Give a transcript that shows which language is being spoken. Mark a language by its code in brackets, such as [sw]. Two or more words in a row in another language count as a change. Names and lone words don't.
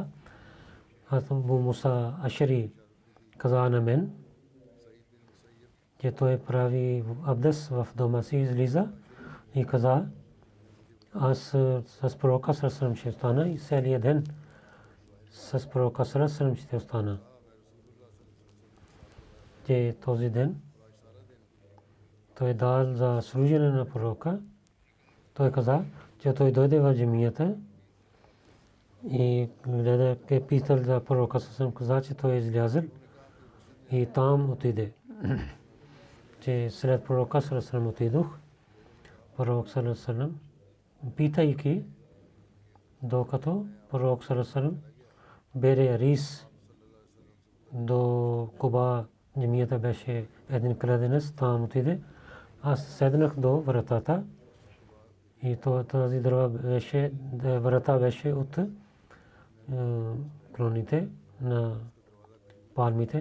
[bg] Абу Муса Ашари каза на мен, че той прави абдес в дома си, излиза и каза: аз с пророка [ar] صلى الله عليه وسلم [bg] ще остана и целия ден с пророка [ar] صلى الله عليه وسلم [bg] ще остана. Че този ден той дал за служене на пророка. Той каза, че той дойде в джамията и гледа, питал за пророка [ar] صلى الله عليه وسلم, [bg] каза, че той е излязъл и там отиде. Че след пророка [ar] صلى الله عليه وسلم [bg] отидох. пророк [ar] صلى الله عليه وسلم, [bg] питайки, докато пророк [ar] صلى الله عليه وسلم [bg] бере рис до Куба, джамията беше един кладенец, там отиде. Аз седнах до вратата и тази врата беше от кроните на палмите.